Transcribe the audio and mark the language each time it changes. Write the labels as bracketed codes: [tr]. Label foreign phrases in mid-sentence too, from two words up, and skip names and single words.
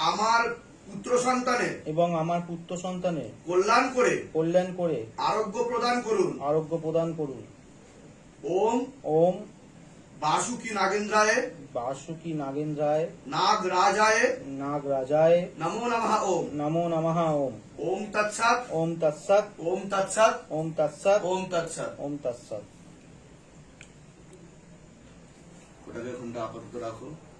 [bn] এবং আমার পুত্র সন্তানের এবং আমার পুত্র সন্তানের কল্যাণ করে কল্যাণ করে আরোগ্য প্রদান করুন। আরোগ্য প্রদান করুন। [sa] ওম ওম বাসুকি নাগেন্দ্রায় বাসুকি নাগেন্দ্রায় নাগরাজায় নাগরাজায় নমো নমঃ। ওম নমো নমঃ। ওম ওম তৎসৎ। ওম তৎসৎ। ওম তৎসৎ। ওম তৎসৎ। ওম তৎসৎ। ওম তৎসৎ। [bn] ওটাকে এখনটা আপাতত রাখো।